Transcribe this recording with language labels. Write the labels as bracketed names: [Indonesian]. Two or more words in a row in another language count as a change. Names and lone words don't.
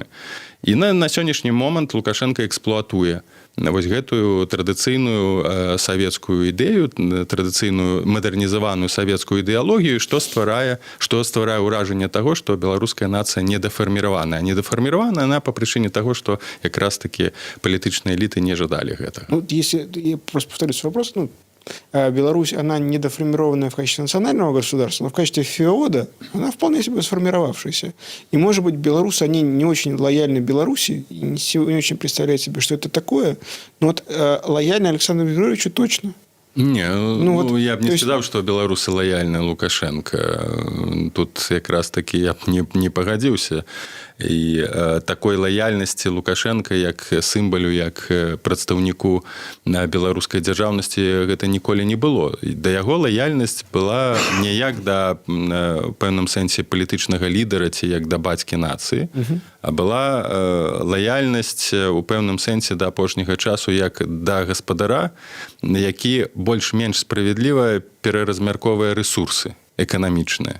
[Belarusian] І на сённяшні момант Лукашенко эксплуатуе вось гэтую традыцыйную савецкую ідэю, традыцыйную мадэрнізаваную савецкую ідэалогію, што стварае ўражанне таго, што беларуская нацыя недафарміраваная. Недафарміраваная она па прычыне таго, што якраз такі палітычныя эліты не жадалі гэтага. [Russian] Ну, если я просто повторю свой вопрос, Беларусь, она недоформированная в качестве национального государства, но в качестве феода она вполне себе сформировавшаяся. И, может быть, белорусы, они не очень лояльны Беларуси, и не очень представляют себе, что это такое, но вот лояльны Александру Григорьевичу точно. [Belarusian] Не, я б не [Russian] есть... [Belarusian] сказаў, што беларусы лаяльны Лукашенко. Тут якраз таки я б не пагадзіўся. І такой лаяльнасці Лукашенка як сімвалю, як прадстаўніку беларускай дзяржаўнасці гэта ніколі не было. Да яго лаяльнасць была не як да пэўным сэнсе палітычнага лідара ці як да бацькі нацыі, а была лаяльнасць у пэўным сэнсе да апошняга часу як да гаспадара, які больш-менш справядліва пераразмярковвае рэсурсы эканамічныя.